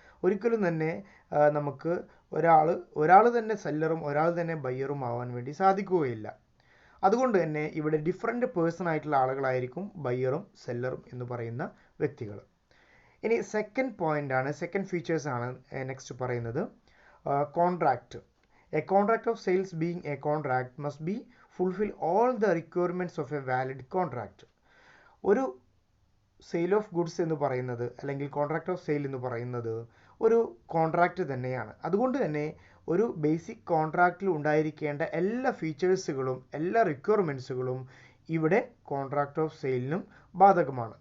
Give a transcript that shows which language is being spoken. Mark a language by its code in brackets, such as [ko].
[ml] ഒരിക്കലും തന്നെ നമുക്ക് ഒരാൾ തന്നെ സെല്ലറും ഒരാൾ തന്നെ ബയ്യറും ആവാൻ വേണ്ടി സാധിക്കുകയില്ല. അതുകൊണ്ട് തന്നെ ഇവിടെ ഡിഫറെൻറ്റ് പേഴ്സൺ ആയിട്ടുള്ള ആളുകളായിരിക്കും ബയ്യറും സെല്ലറും എന്ന് പറയുന്ന വ്യക്തികൾ. ഇനി സെക്കൻഡ് ഫീച്ചേഴ്സാണ് നെക്സ്റ്റ് പറയുന്നത്. [en] Contract. A contract of sales being a contract must be fulfill all the requirements of a valid contract. [ml] ഒരു സെയിൽ ഓഫ് ഗുഡ്സ് എന്ന് പറയുന്നത് അല്ലെങ്കിൽ കോൺട്രാക്ട് ഓഫ് സെയിൽ എന്ന് പറയുന്നത് ഒരു കോൺട്രാക്റ്റ് തന്നെയാണ്. അതുകൊണ്ട് തന്നെ ഒരു ബേസിക് കോൺട്രാക്റ്റിൽ ഉണ്ടായിരിക്കേണ്ട എല്ലാ ഫീച്ചേഴ്സുകളും എല്ലാ റിക്വയർമെൻറ്റ്സുകളും ഇവിടെ കോൺട്രാക്ട് ഓഫ് സെയിലിനും ബാധകമാണ്.